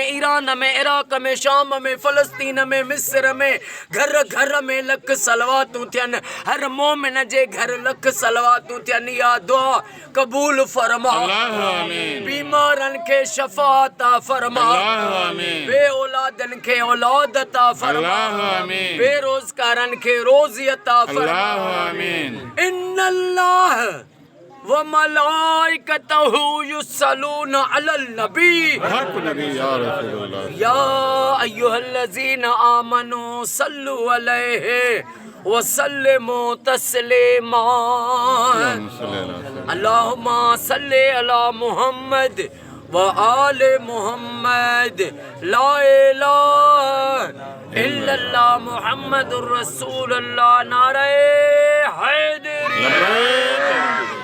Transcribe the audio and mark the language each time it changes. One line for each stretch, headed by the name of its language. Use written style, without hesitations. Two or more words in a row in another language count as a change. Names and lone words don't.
Sindhi: ईरान में इराक में शाम में फ़लस्तीन में मिस्र में घर घर में लख सलवातूं थियनि हर मोमिन जे घर लख सलवातूं थियनि या दुआ क़बूल फरमा बीमारनि खे शफ़ा अता फरमा बे औलादनि खे औलाद अता फरमा बेरोज़गारनि खे रोज़ी अता फरमा
Arabic: إن الله وملائكته يصلون على النبي يا أيها الذين آمنوا صلوا عليه وسلموا تسليما اللهم صل على محمد وآل محمد لا إله إلا الله محمد رسول الله नारे हैदरी